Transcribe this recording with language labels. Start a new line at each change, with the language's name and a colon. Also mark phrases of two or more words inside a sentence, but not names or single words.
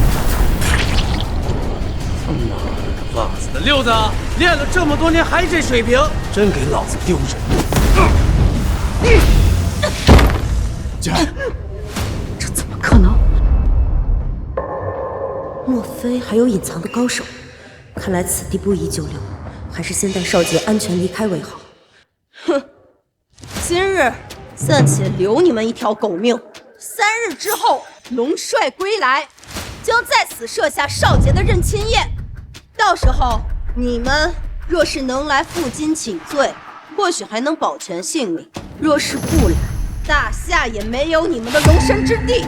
Chinese: 放肆的六子，练了这麼多年還這水平，真給老子丟人！這怎麼可能？莫非還有隱藏的高手？看來此地不宜久留，還是先帶少傑安全離開為好。哼，今日暫且留你們一條狗命。3日之後，龍帥歸來，將在此設下少傑的認親宴。到時候你們若是能來負荊請罪，或許還能保全性命；若是不來，大夏也沒有你們的容身之地。